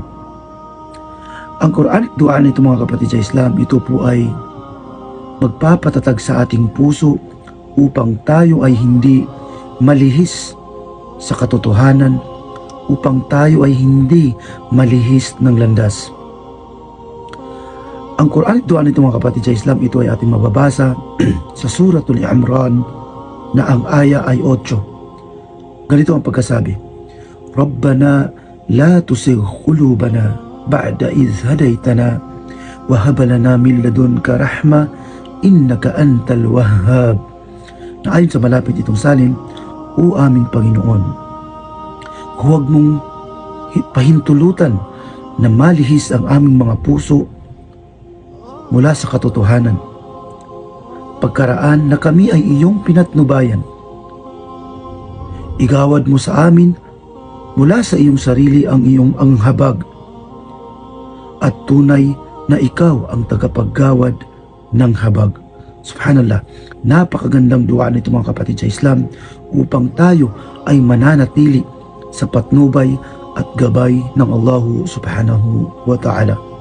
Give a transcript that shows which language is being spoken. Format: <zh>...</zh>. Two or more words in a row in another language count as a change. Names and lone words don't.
<tl>Ang Quranic dua nito mga kapatid sa Islam, ito po ay magpapatatag sa ating puso upang tayo ay hindi malihis sa katotohanan, upang tayo ay hindi malihis ng landas. Ang Quranic dua nito mga kapatid sa Islam, ito ay ating mababasa sa Suratul Imran na ang aya ay 8. Ganito ang pagkasabi:</tl> <ar>ربنا لا تزغ قلوبنا بعد إذ هديتنا وهب لنا من لدنك رحمة إنك أنت الوهاب.</ar> <tl>Na ayon sa malapit itong salin, O aming Panginoon, huwag mong pahintulutan na malihis ang aming mga puso mula sa katotohanan, pagkaraan na kami ay iyong pinatnubayan. Igawad mo sa amin mula sa iyong sarili ang iyong anghabag, at tunay na ikaw ang tagapaggawad ng habag. Subhanallah, napakagandang dua nito mga kapatid sa Islam upang tayo ay mananatili sa patnubay at gabay ng Allah</tl> <ar>سبحانه وتعالى.</ar>